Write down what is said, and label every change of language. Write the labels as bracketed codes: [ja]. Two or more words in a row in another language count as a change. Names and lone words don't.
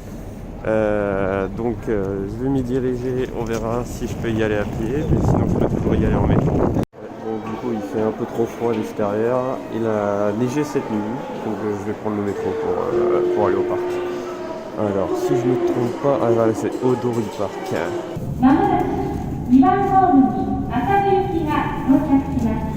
[fr] Je vais m'y diriger, on verra si je peux y aller à pied, mais sinon je peux toujours y aller en métro. Du coup il fait un peu trop froid à l'extérieur, il a neigé cette nuit, donc je vais prendre le métro pour aller au parc. Alors si je ne me trompe pas, c'est Odori Park. [ja] まもなく2番ホームに浅部行きが到着します。